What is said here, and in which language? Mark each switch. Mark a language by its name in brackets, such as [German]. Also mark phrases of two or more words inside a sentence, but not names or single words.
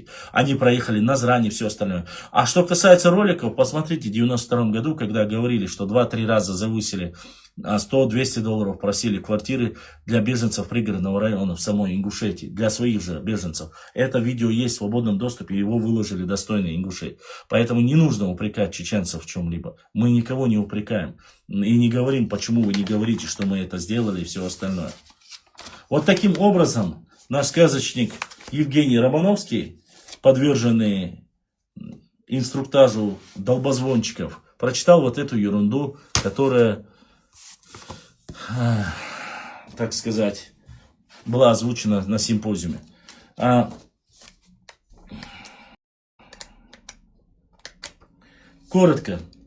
[Russian] Они проехали Назрань и все остальное. А что касается роликов, посмотрите, в 1992 году, когда говорили, что 2-3 раза завысили, 100-200 долларов просили квартиры для беженцев пригородного района в самой Ингушетии, для своих же беженцев. Это видео есть в свободном доступе, его выложили достойные ингуши. Поэтому не нужно упрекать чеченцев в чем-либо. Мы никого не упрекаем. И не говорим, почему вы не говорите, что мы это сделали и все остальное. Вот таким образом наш сказочник Евгений Романовский, подверженный инструктажу долбозвончиков, прочитал вот эту ерунду, которая, так сказать, была озвучена на симпозиуме. Коротко.